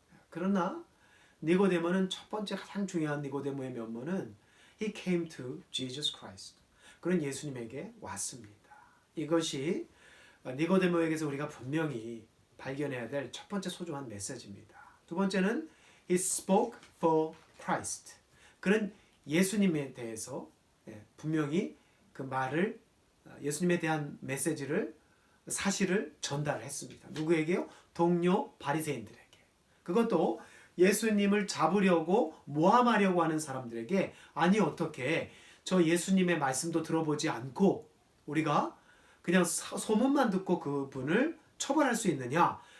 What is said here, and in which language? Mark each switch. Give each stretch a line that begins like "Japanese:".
Korean: 그러나 니고데모는 첫 번째 가장 중요한 니고데모의 면모는
English: He came to Jesus Christ.
Korean: 그는 예수님에게 왔습니다. 이것이 니고데모에게서 우리가 분명히 발견해야 될 첫 번째 소중한 메시지입니다. 두 번째는
English: He spoke for Christ.
Korean: 그는 예수님에 대해서 분명히 그 말을 예수님에 대한 메시지를 사실을 전달했습니다. 누구에게요? 동료 바리새인들에게. 그것도 예수님을 잡으려고 모함하려고 하는 사람들에게 아니 어떻게 저 예수님의 말씀도 들어보지 않고 우리가 그냥 소문만 듣고 그분을 처벌할 수 있느냐?